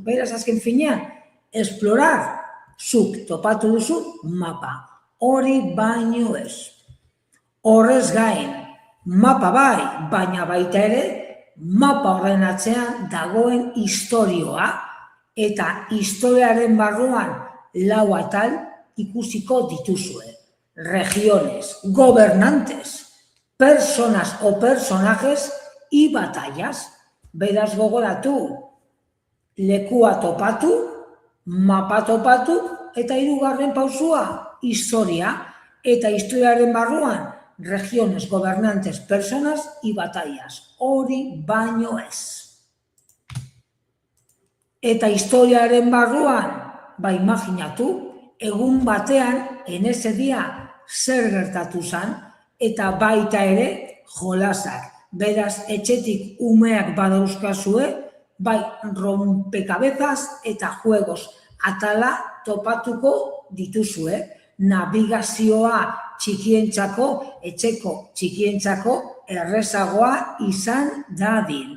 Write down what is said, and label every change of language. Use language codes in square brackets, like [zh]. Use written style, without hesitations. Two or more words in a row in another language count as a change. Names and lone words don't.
[eu] Beraz, azken finean, explorar, zuk topatu duzu mapa, hori baino ez. Horrez gain, mapa bai, baina baita ere, mapa horren atzean dagoen historioa, eta historiaren barruan 4 atal ikusiko dituzue. [es] Regiones, gobernantes, personas o personajes y batallas. [eu] Beraz gogoratu, lekua topatu, mapa topatu, eta 3. pausua, historia, eta historiaren barruan, [es] regiones, gobernantes, personas y batallas. [eu] Hori baino ez. Eta historiaren barruan, imaginatu, egun batean, [es] en ese día, [eu] zer gertatu zan, eta baita ere jolasak. Beraz, etxetik umeak badauzkazue, bai rompekabezas eta juegos atala topatuko dituzue. Navigazioa txikientzako, etxeko txikientzako errezagoa izan dadin.